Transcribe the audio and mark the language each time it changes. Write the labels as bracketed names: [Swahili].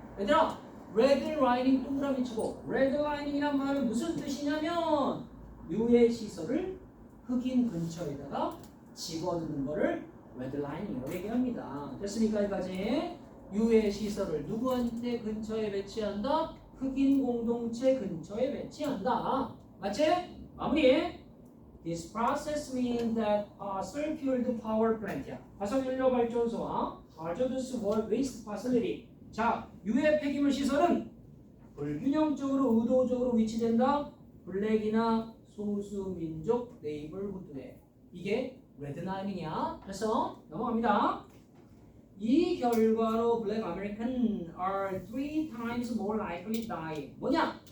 [Korean] 얘들아, 레드 라이닝 동그라미 치고 레드 라이닝이란 말은 무슨 뜻이냐면 유해 시설을 흑인 근처에다가 집어넣는 거를 레드 라이닝이라고 얘기합니다. 됐습니까? 여기까지. 유해 시설을 누구한테 근처에 배치한다? 흑인 공동체 근처에 배치한다. 맞지? 마무리. [English] This process means that fossil-fueled power plant야. [Korean] 화석연료 발전소와 [English] hazardous waste facility. [Korean] 자, 유해 폐기물 시설은 불균형적으로 의도적으로 위치된다. 블랙이나 소수민족 네이버후드에. 이게 레드라인이야. 그래서 넘어갑니다. 이 결과로 [English] Black American are 3 times more likely to die. [Korean] 뭐냐?